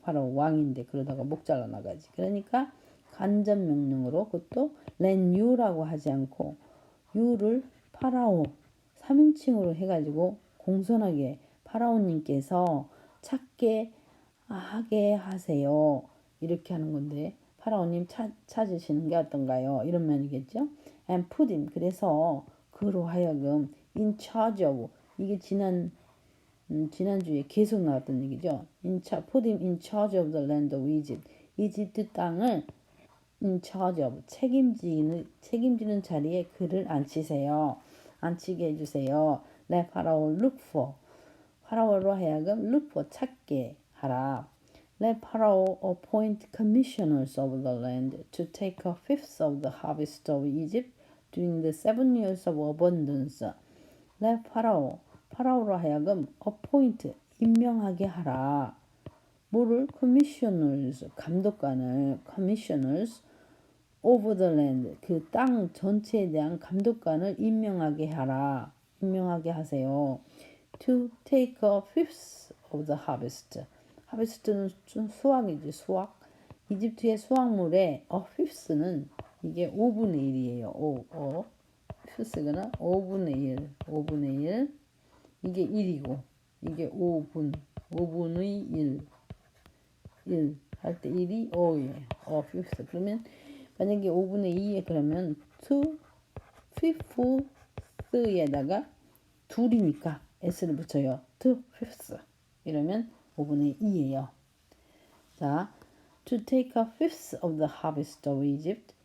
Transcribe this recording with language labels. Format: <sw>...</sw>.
<ko>파라오 왕인데 그러다가 목 잘라 나가지. 그러니까 간접 명령으로 그것도</ko> <en>let you</en> <ko>라고 하지 않고 you를 파라오 3인칭으로 해가지고 공손하게 파라오님께서 찾게 하게 하세요. 이렇게 하는 건데 파라오님 찾으시는 게 어떤가요? 이런 면이겠죠.</ko> <en>And put him</en> <ko>그래서 그로 하여금</ko> <en>in charge of</en> <ko>이게 지난주에 계속 나왔던 얘기죠.</ko> <en>put him in charge of the land of Egypt.</en> <ko>이집트 땅을</ko> <en>in charge of</en> <ko>책임지는 자리에 그를 앉히게 해주세요.</ko> <en>Let Pharaoh look for</en> <ko>파라오로 하여금</ko> <en>look for</en> <ko>찾게 하라.</ko> <en>Let Pharaoh appoint commissioners of the land to take a fifth of the harvest of Egypt during the 7 years of abundance. Let</en> <ko>파라오로 하여금</ko> <en>appoint</en> <ko>임명하게 하라. 뭐를 commissioners 감독관을</ko> <en>commissioners over the land</en> <ko>그 땅 전체에 대한 감독관을 임명하게 하세요.</ko> <en>To take a fifth of the harvest.</en> <ko>harvest는 좀 수확이지 수확. 이집트의 수확물의</ko> <en>a fifth</en> <ko>는 이게 5분의 1이에요. fifth가 5분의 1. 이게 1이고 이게 5분의 1 할 때 1이 5예요. fifth. 그러면 만약에 5분의 2에 그러면 2 fifth에다가 둘이니까 s를 붙여요.</ko> <en>two fifths</en> <ko>이러면 5분의 2예요. 자,</ko> <en>to take a fifth of the harvest of Egypt.</en>